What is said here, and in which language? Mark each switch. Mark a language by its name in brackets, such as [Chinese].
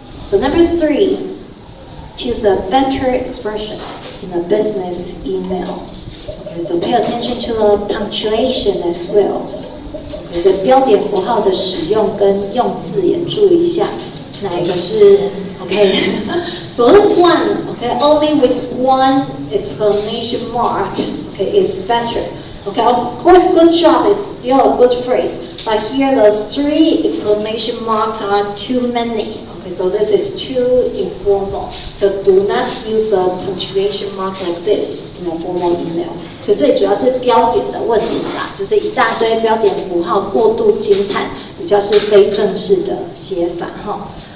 [English] OK，so number 3, choose a better expression in a business email. OK，so pay attention to the punctuation as well. [Chinese] OK， 所以标点符号的使用跟用字也注意一下，哪一个是 OK? [English] So this one, okay, only with 1 exclamation mark, okay, is better. Okay, of course, good job is still a good phrase, but here the 3 exclamation marks are too many. Okay, so this is too informal. So do not use the punctuation mark like this in a formal email. [Chinese] 所以这里主要是标点的问题啦，就是一大堆标点符号过度惊叹，比较是非正式的写法哈。